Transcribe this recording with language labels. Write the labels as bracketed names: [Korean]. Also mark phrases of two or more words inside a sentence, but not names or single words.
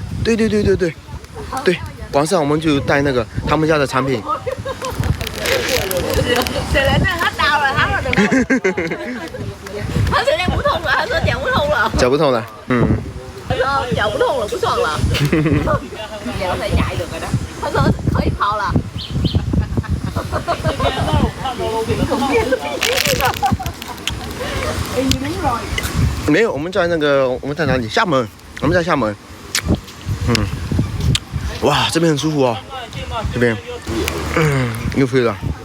[Chinese] 对，晚上我们就带那个他们家的产品。谁来那他到了，他说他现在不痛了，他说脚不痛了。脚不痛了，他说脚不痛了，不爽了。聊才 [Vietnamese] chạy được rồi đó。 [Chinese] 他说可以跑了。没有，我们在哪里？厦门，我们在厦门。哇，这边很舒服哦，这边，又飞了。